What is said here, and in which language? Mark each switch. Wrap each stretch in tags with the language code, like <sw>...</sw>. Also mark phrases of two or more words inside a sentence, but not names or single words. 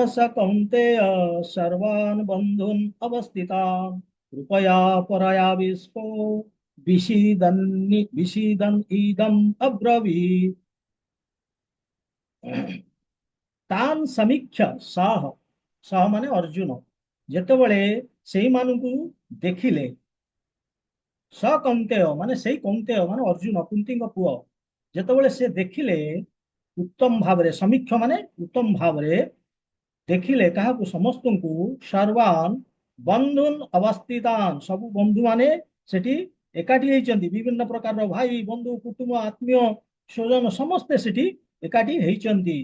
<sa>स कौन्तेय सर्वान् बन्धून् अवस्थितान् कृपया परयाविष्टो विषीदन् इदम् अब्रवीत्। ତାନ୍ ସମୀକ୍ଷ</sa> <or>ସହ, ସହ ମାନେ ଅର୍ଜୁନ ଯେତେବେଳେ ସେଇମାନଙ୍କୁ ଦେଖିଲେ,</or> <sa>ସ କୌନ୍ତେୟ</sa> <or>ମାନେ ସେଇ କୌନ୍ତେୟ ମାନେ ଅର୍ଜୁନ, କୁନ୍ତୀଙ୍କ ପୁଅ, ଯେତେବେଳେ ସେ ଦେଖିଲେ ଉତ୍ତମ ଭାବରେ, ସମୀକ୍ଷ ମାନେ ଉତ୍ତମ ଭାବରେ ଦେଖିଲେ କାହାକୁ, ସମସ୍ତଙ୍କୁ,</or> <sa>ସର୍ବାନ୍ ବନ୍ଧୁନ୍ ଅବସ୍ଥିତାନ୍,</sa> <or>ସବୁ ବନ୍ଧୁ ମାନେ ସେଠି ଏକାଠି ହେଇଛନ୍ତି, ବିଭିନ୍ନ ପ୍ରକାରର ଭାଇ ବନ୍ଧୁ କୁଟୁମ୍ବ ଆତ୍ମୀୟ ସ୍ୱଜନ ସମସ୍ତେ ସେଠି ଏକାଠି ହେଇଛନ୍ତି।</or>